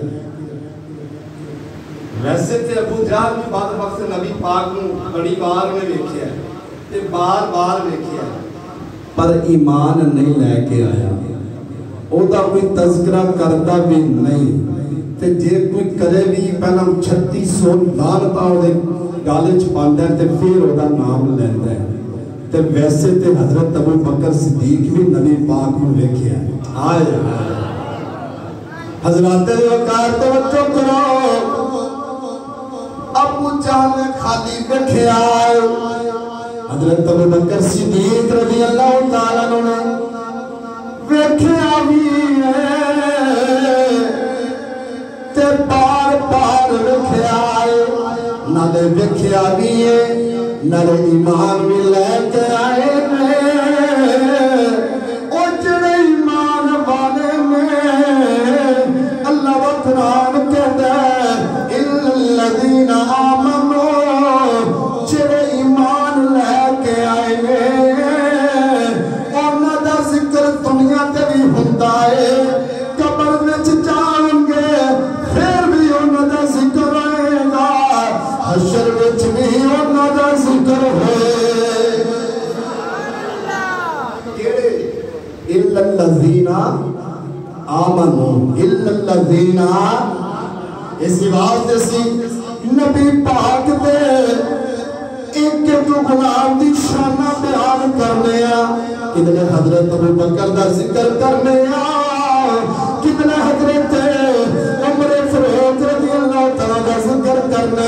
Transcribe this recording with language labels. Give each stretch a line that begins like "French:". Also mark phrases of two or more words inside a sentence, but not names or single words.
Punjabi: ویسے تے ابو جہل بھی بعد وقت نبی پاک نو بڑی بار میں ویکھیا ہے تے بار ویکھیا ہے، پر ایمان نہیں لے کے آیا، او دا کوئی تذکرہ کرتا بھی نہیں، تے جے کوئی کرے بھی پہلا 3600 لعنتاں دے گالے چ پاندا ہے تے پھر او دا نام لیندا ہے۔ تے ویسے تے حضرت ابو بکر صدیق بھی نبی پاک نو ویکھیا ہے۔ آئے حضرات وقار توجہ کرو، ابو جہل خالی ویکھیا ہے، حضرت ابو بکر صدیق
Arabic: رضی اللہ تعالیٰ عنہ
Punjabi: نے ویکھیا بھی ہے تے بار ویکھیا ہے، نالے ویکھیا بھی ہے نالے ایمان بھی لے کے آئے نے۔ او جڑے ایمان والے میں اللہ و قرآن کہتا ہے
Arabic: اِلَّا الَّذِينَ آمَنُوا،
Punjabi: جڑے ایمان لے کے آئے نے انہاں دا ذکر دنیا تے بھی ہوندا ہے، قبر وچ جان گے پھر بھی انہاں دا ذکر ہوئے گا، حشر وچ بھی انہاں دا ذکر ہوئے۔
Arabic: اِلَّا الَّذِينَ آمَنُوا، اِلَّا الَّذِينَ،
Punjabi: اسی واسطے سی نبی پاک دے ایک جو غلام دی شانہ بیان کرنے کتنے حضرت ابو بکر دا ذکر کرنے کتنے حضرت عمر فاروق
Arabic: رضی اللہ تعالیٰ
Punjabi: دا ذکر کرنے